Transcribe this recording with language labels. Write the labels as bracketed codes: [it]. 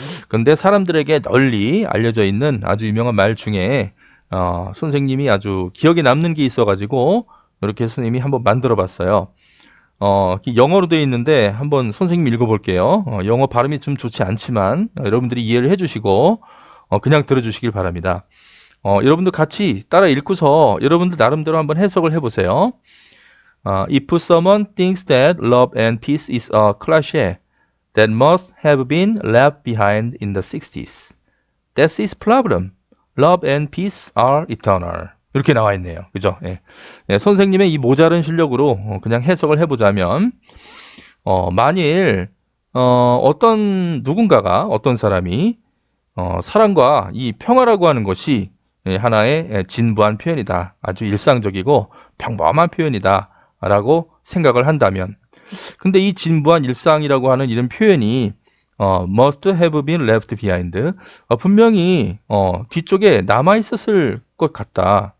[ko] 근데 사람들에게 널리 알려져 있는 아주 유명한 말 중에 선생님이 아주 기억에 남는 게 있어가지고 이렇게 선생님이 한번 만들어 봤어요. 영어로 되어 있는데 한번 선생님 읽어볼게요. 영어 발음이 좀 좋지 않지만 여러분들이 이해를 해주시고 그냥 들어주시길 바랍니다. 여러분들 같이 따라 읽고서 여러분들 나름대로 한번 해석을 해보세요. [en] If someone thinks that love and peace is a cliché that must have been left behind in the 60s, that's his problem. Love and peace are eternal. [ko] 이렇게 나와 있네요. 그죠? 예. 예, 선생님의 이 모자른 실력으로 그냥 해석을 해보자면, 만일, 어떤 사람이, 사랑과 이 평화라고 하는 것이 하나의 진부한 표현이다. 아주 일상적이고 평범한 표현이다. 라고 생각을 한다면, 근데 이 진부한 일상이라고 하는 이런 표현이 [en] must have been left behind, [ko] 분명히 뒤쪽에 남아 있었을 것 같다.